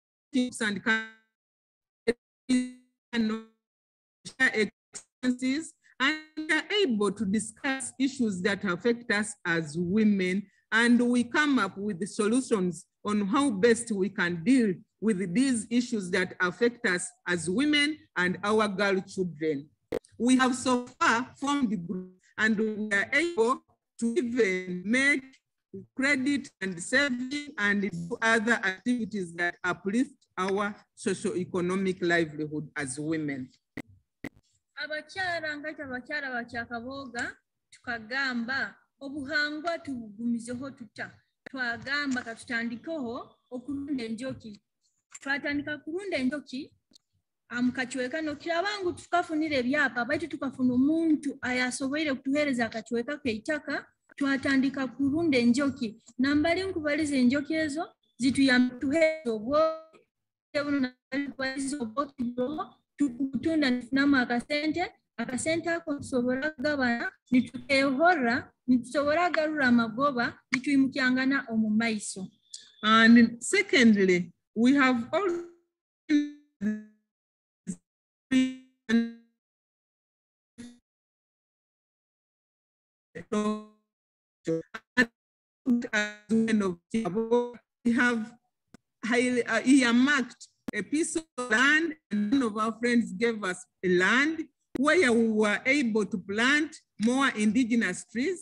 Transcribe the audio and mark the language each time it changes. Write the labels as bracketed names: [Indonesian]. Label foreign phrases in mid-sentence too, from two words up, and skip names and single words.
[English] and share experiences and we are able to discuss issues that affect us as women, and we come up with the solutions on how best we can deal with these issues that affect us as women and our girl children. We have so far formed the group, and we are able to even make credit and saving and do other activities that uplift our socio-economic livelihood as women. [Tooro] Abakyala ngati abakyala bakyakaboga tukagamba obuhangwa tubugumizeho tuta twagamba katutandikeho okulunda enjoki twatandika kulunda enjoki amukachweka nokirabangu tukafunira ebyapa baitu tukafuna omuntu ayasoboire kutuhereza akachweka keitaka twatandika kulunda enjoki nambali nkubaliza enjoki ezo zituyamba tuhereza obwo tukutunda ntufunamu akasente ako tusobola gabana nitukeehora nitusobola garura amagoba nituyimukyangana omu maiso. [English] And secondly, we have also we have highly earmarked a piece of land, and one of our friends gave us a land where we were able to plant more indigenous trees.